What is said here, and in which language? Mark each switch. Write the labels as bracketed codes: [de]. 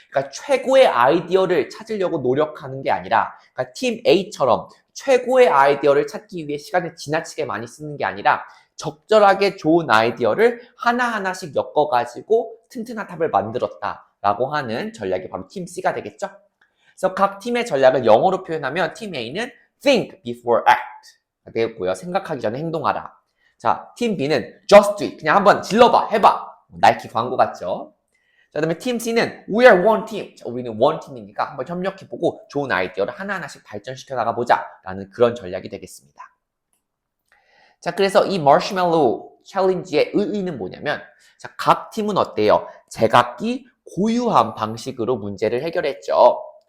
[ko] 그러니까 최고의 아이디어를 찾으려고 노력하는 게 아니라, 그러니까 팀 A처럼 최고의 아이디어를 찾기 위해 시간을 지나치게 많이 쓰는 게 아니라, 적절하게 좋은 아이디어를 하나하나씩 엮어가지고 튼튼한 탑을 만들었다라고 하는 전략이 바로 팀 C가 되겠죠? 그래서 각 팀의 전략을 영어로 표현하면 팀 A는 [en] think before act [ko] 되겠고요. 생각하기 전에 행동하라. 자, 팀 B는 [en] just do it. [ko] 그냥 한번 질러봐, 해봐. 나이키 광고 같죠? 자, 그다음에 팀 C는 [en] we are one team. [ko] 자, 우리는 one team이니까 한번 협력해보고 좋은 아이디어를 하나하나씩 발전시켜 나가보자 라는 그런 전략이 되겠습니다. 자, 그래서 이 마시멜로 챌린지의 의의는 뭐냐면 자, 각 팀은 어때요? 제각기 고유한 방식으로 문제를 해결했죠.